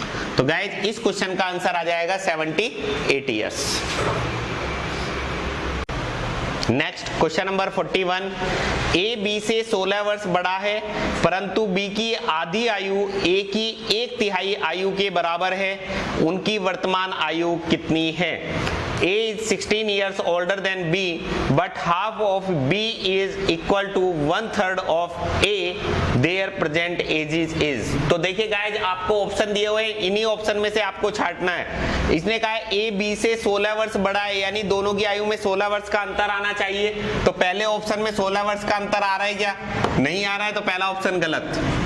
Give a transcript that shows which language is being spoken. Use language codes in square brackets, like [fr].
[hi] तो गाइज इस क्वेश्चन का आंसर आ जाएगा 78 years. Next question number 41, A B से 16 वर्ष बड़ा है परंतु बी की आधी आयु ए की 1/3 आयु के बराबर है, उनकी वर्तमान आयु कितनी है? [en] A is 16 years older than B, but half of B is equal to 1/3 of A. Their present ages is. [hi] तो देखिए गाइज आपको ऑप्शन दिए हुए हैं, इन्हीं ऑप्शन में से आपको छांटना है। इसने कहा है A B से 16 वर्ष बड़ा है, यानी दोनों की आयु में 16 वर्ष का अंतर आना चाहिए। तो पहले ऑप्शन में 16 वर्ष का अंतर आ रहा है क्या? नहीं आ रहा है, तो पहला ऑप्शन गलत।